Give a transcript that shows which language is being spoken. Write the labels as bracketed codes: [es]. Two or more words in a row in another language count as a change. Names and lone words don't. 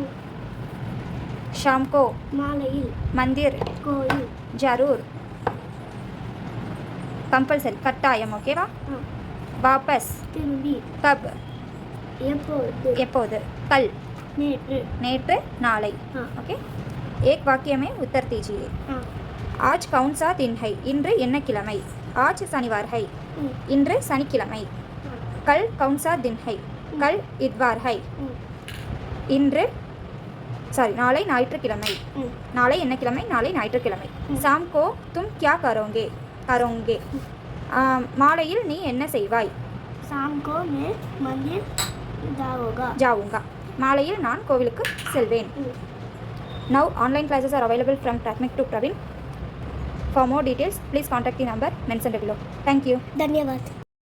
[hi] शाम को [ta] மாலையில் [hi] மந்திர் [ta] கோயில் ஜரூர் கம்பல்சரி கட்டாயம். ஓகேவா? [hi] வாபஸ் [ta] திரும்பி [hi] கப் [ta] எப்போது எப்போது கல் நேற்று நேற்று நாளை. [hi] हाँ ओके. एक वाक्य में उत्तर दीजिए. हाँ आज कौन सा दिन है? [ta] இன்று என்ன கிழமை? [hi] आज शनिवार है. [ta] இன்று சனிக்கிழமை. [hi] कल कौन सा दिन है? कल इतवार है. [ta] இன்று நாளை ஞாயிற்றுக்கிழமை. நாளை என்ன கிழமை? நாளை ஞாயிற்றுக்கிழமை. [hi] शाम को तुम क्या करोगे? [ta] மாலையில் நீ என்ன செய்வாய்? [hi] शाम को मैं मंदिर जाऊंगा. [ta] மாலையில் நான் கோவிலுக்கு செல்வேன். [en] Now online classes are available from Prathamik to Praveen. For more details, please contact the number mentioned below. Thank you. [hi] धन्यवाद.